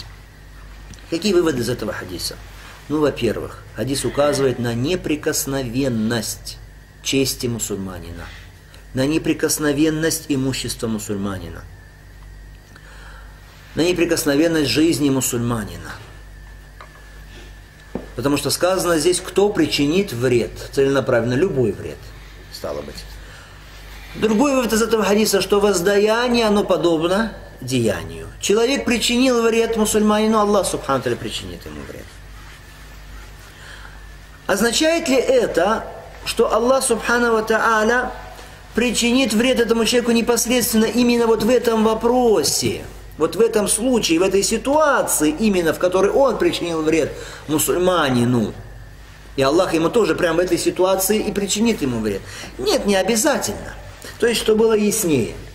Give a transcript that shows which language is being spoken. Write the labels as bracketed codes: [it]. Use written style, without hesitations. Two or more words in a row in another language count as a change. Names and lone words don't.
[ru] Какие выводы из этого хадиса? Ну, во-первых, хадис указывает на неприкосновенность чести мусульманина, на неприкосновенность имущества мусульманина, на неприкосновенность жизни мусульманина. Потому что сказано здесь, кто причинит вред, целенаправленно, любой вред, стало быть. Другой вывод из этого хадиса, что воздаяние, оно подобно деянию. Человек причинил вред мусульманину, Аллах [ar] سبحانه وتعالى [ru] причинит ему вред. Означает ли это, что Аллах [ar] سبحانه وتعالى [ru] причинит вред этому человеку непосредственно именно вот в этом вопросе, вот в этом случае, в этой ситуации, именно в которой он причинил вред мусульманину? И Аллах ему тоже прямо в этой ситуации и причинит ему вред? Нет, не обязательно. То есть, что было яснее.